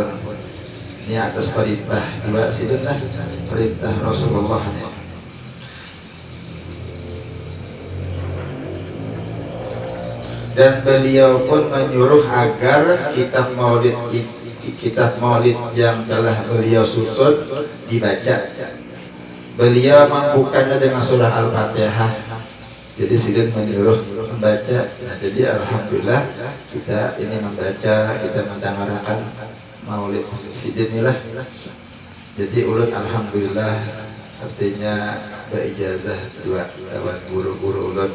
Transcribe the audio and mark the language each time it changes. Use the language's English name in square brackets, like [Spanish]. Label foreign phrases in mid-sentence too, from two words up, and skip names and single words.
[Banjar] Ini atas perintah dua sidin lah, perintah Rasulullah. [Indonesian] dan beliau pun menyuruh agar kitab maulid yang telah beliau susun dibaca. Beliau membukanya dengan surah Al-Fatihah. Jadi sidin menyuruh membaca. Nah, jadi alhamdulillah kita ini membaca, kita mendengarkan maulid sidin inilah. [Banjar] Jadi ulun alhamdulillah artinya berijazah dua lawan guru-guru ulun.